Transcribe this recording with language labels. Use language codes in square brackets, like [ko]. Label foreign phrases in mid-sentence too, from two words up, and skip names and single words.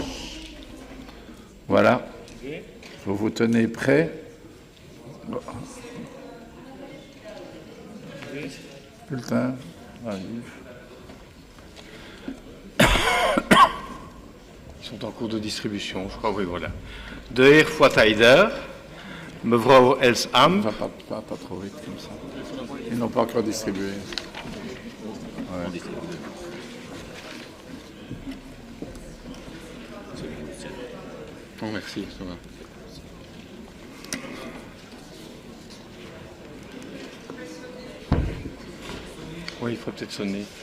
[fr] Voilà. Vous vous tenez prêts? Bulletin arrive. Ils sont en cours de distribution, je crois, oui, voilà. [nl] De heer Foitaider, mevrouw Els Am. [fr] Pas trop vite comme ça. Ils n'ont pas encore distribué. Ouais. Oh, merci, ça va. Oui, il faut peut-être sonner.